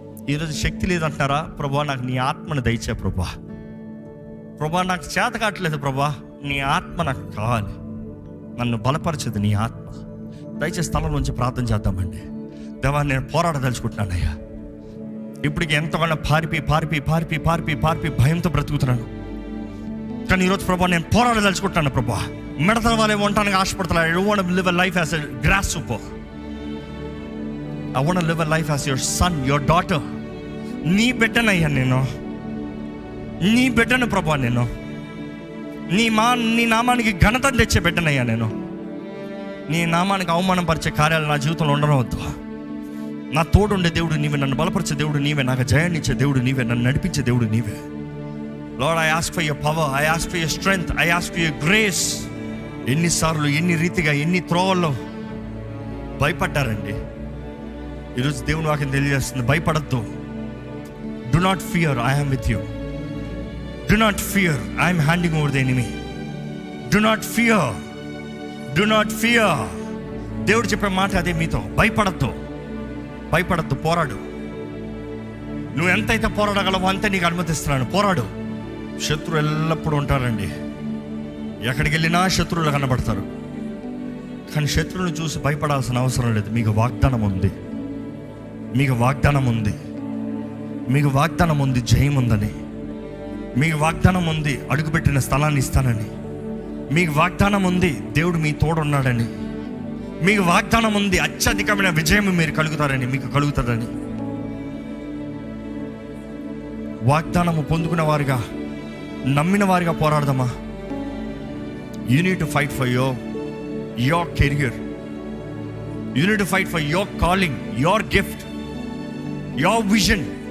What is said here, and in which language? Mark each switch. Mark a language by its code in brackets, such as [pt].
[te] ఈరోజు శక్తి లేదంటారా? ప్రభా నాకు నీ ఆత్మను దయచే ప్రభా. ప్రభా నాకు చేత కావట్లేదు ప్రభా, నీ ఆత్మ నాకు కావాలి, నన్ను బలపరచదు నీ ఆత్మ. దయచేసి స్థలం నుంచి ప్రార్థన చేద్దామండి. దేవా నేను పోరాడదలుచుకుంటున్నానయ్యా. ఇప్పటికి ఎంతగానో పారిపి భయంతో బ్రతుకుతున్నాను. కానీ ఈరోజు ప్రభా నేను పోరాడదలుచుకుంటున్నాను ప్రభా. మిడతల వాళ్ళే ఉండటానికి ఆశపడతా. [en] I don't want to live a life as a grasshopper. I want to live a life as your son, your daughter. [te] నీ బిడ్డనయ్యా నేను, నీ బిడ్డను ప్రభా. నేను నీ నామానికి ఘనత తెచ్చే బిడ్డనయ్యా నేను. నీ నామానికి అవమానం పరిచే కార్యాలు నా జీవితంలో ఉండవద్దు. నా తోడుండే దేవుడు నీవే, నన్ను బలపరిచే దేవుడు నీవే, నాకు జయాన్ని ఇచ్చే దేవుడు నీవే, నన్ను నడిపించే దేవుడు నీవే. [en] Lord, I ask for your power, I ask for your strength, I ask for your grace. [te] ఎన్నిసార్లు ఎన్ని రీతిగా ఎన్ని త్రోవల్లో భయపడ్డారండి. ఈరోజు దేవుని వాక్యం తెలియజేస్తుంది, భయపడద్దు. [en] Do not fear, I am with you. Do not fear, I am handing over the enemy. Do not fear, do not fear. [te] దేవుడు చెప్పే మాట అదే మీతో. భయపడద్దు, పోరాడు. నువ్వు ఎంతైతే పోరాడగలవో అంతే నీకు అనుమతిస్తున్నాను. పోరాడు. శత్రువు ఎల్లప్పుడూ ఉంటారండి. ఎక్కడికి వెళ్ళినా శత్రువులు కనబడతారు. కానీ శత్రువులను చూసి భయపడాల్సిన అవసరం లేదు. మీకు వాగ్దానం ఉంది, మీకు వాగ్దానం ఉంది, మీకు వాగ్దానం ఉంది, జయం ఉందని. మీకు వాగ్దానం ఉంది, అడుగుపెట్టిన స్థలాన్ని ఇస్తానని. మీకు వాగ్దానం ఉంది, దేవుడు మీ తోడున్నాడని. మీకు వాగ్దానం ఉంది, అత్యధికమైన విజయం మీరు కలుగుతారని, మీకు కలుగుతారని. వాగ్దానము పొందుకున్న వారిగా, నమ్మిన వారిగా పోరాడదామా? [en] You need to fight for your career. You need to fight for your calling, your gift, your vision.